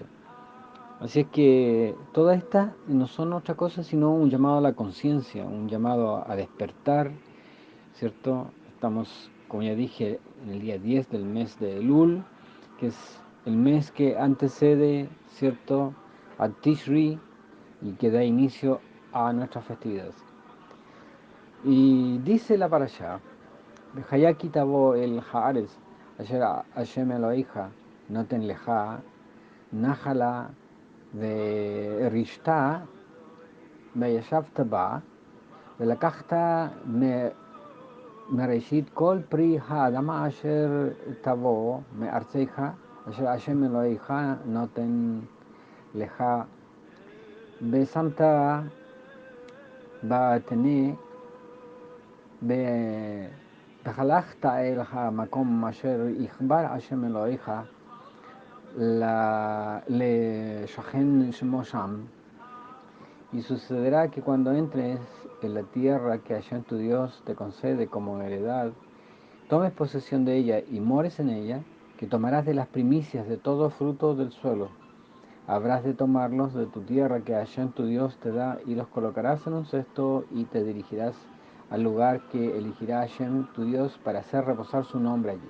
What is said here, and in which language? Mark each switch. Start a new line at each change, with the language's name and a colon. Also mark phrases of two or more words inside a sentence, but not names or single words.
Spanish: Así es que todas estas no son otra cosa sino un llamado a la conciencia, un llamado a despertar, ¿cierto? Estamos, como ya dije, en el día 10 del mes de Elul, que es el mes que antecede, ¿cierto?, a Tishri, y que da inicio a nuestras festividades. Y dice la parashá:
Hebrew: והיה כי תבוא אל הארץ אשר השם אלהיך נתן לך נחלה וירשתה וישבת בה ולקחת מראשית כל פרי האדמה אשר תבוא מארצך אשר השם אלוהיך נותן לך ושמת בתנה והלכת אל המקום אשר יחבר השם אלוהיך לשכן שמו שם.
Spanish: Y sucederá que cuando entres en la tierra que Hashem tu Dios te concede como heredad, tomes posesión de ella y mores en ella, que tomarás de las primicias de todo fruto del suelo. Habrás de tomarlos de tu tierra que Hashem tu Dios te da, y los colocarás en un cesto, y te dirigirás al lugar que elegirá Hashem tu Dios para hacer reposar su nombre allí.